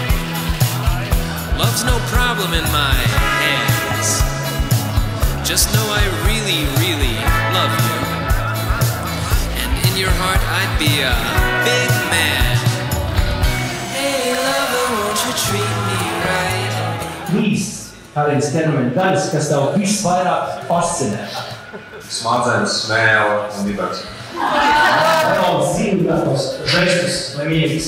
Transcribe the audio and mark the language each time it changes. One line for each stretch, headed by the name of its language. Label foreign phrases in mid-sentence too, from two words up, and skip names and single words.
English: Love's no problem in my hands. Just know I really, really love you. And in your heart I'd be a big man. Hey lover, won't you treat me right?
Latvian: Trīs kādreiz ķermeņa daļas, kas tev visvairāk fascinē. Smadzenes, smēle un dibens. Vēl zīmīgākos žestus vai mīļus.